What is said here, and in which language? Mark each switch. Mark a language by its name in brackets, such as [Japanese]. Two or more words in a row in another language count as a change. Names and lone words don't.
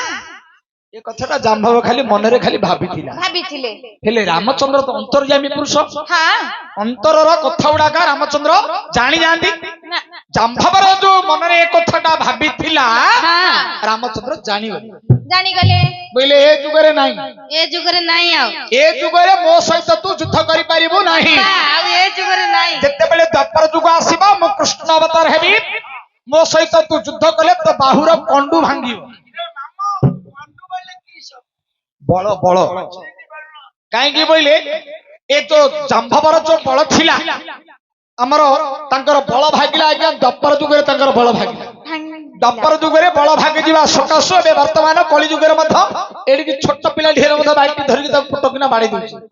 [Odia] ଏ କଥାଟା ଜାମ୍ଭବ ଖାଲି ମନରେ ଖାଲି ଭାବିଥିଲା ଭାବିଥିଲେ ହେଲେ ରାମଚନ୍ଦ୍ର ତ ଅନ୍ତର୍ଯାମୀ ପୁରୁଷ हाँ ଅନ୍ତରର କଥା ଗୁଡାକ ରାମଚନ୍ଦ୍ର ଜାଣି ଯାଆନ୍ତି ना ଜାମ୍ଭବର ଯୋଉ ମନରେ ଏ କଥାଟା ଭାବିଥିଲା हाँ ରାମଚନ୍ଦ୍ର ଜାଣିଗଲେ ଜାଣିଗଲେ ବୋଇଲେ ଏ ଯୁଗରେ ନାହିଁ ଏ ଯୁଗରେ ନାହିଁ ଆଓ ଏ ଯୁଗରେ ମୋ ସହିତ ତୁ ଯୁଦ୍ଧ କରିପାରିବୁ ନାହିଁ ଆଓ ଏ ଯୁଗରେ ନାହିଁ ଯେତେବେଳେ ଦ୍ୱାପର ଯୁଗ ଆସିବ ମୁଁ କୃଷ୍ଣ ଅବତାର ହେବି ମୋ ସହିତ ତୁ ଯୁଦ୍ଧ କଲେ ତୋ ବାହୁର କଣ୍ଡୁ ଭାଙ୍ଗିବ ବଳ ବଳ କାହିଁକି ବୋଇଲେ ଏ ଯୋଉ ଜାମ୍ଭବର ଯୋଉ ବଳ ଥିଲା ଆମର ତାଙ୍କର ବଳ ଭାଗିଲା ଆଜ୍ଞା ଦ୍ୱାପର ଯୁଗରେ ତାଙ୍କର ବଳ ଭାଗିଲା ଦ୍ୱାପର ଯୁଗରେ ବଳ ଭାଗି ଯିବା ସକାଶୁ ଏବେ ବର୍ତ୍ତମାନ କଳି ଯୁଗରେ ମଧ୍ୟ ଏଠିକି ଛୋଟ ପିଲା ଢେର ମଧ୍ୟ ବାଇକ ଧରିକି ତାକୁ ଫଟୋକିନା ବାଡେଇ ଦଉଛି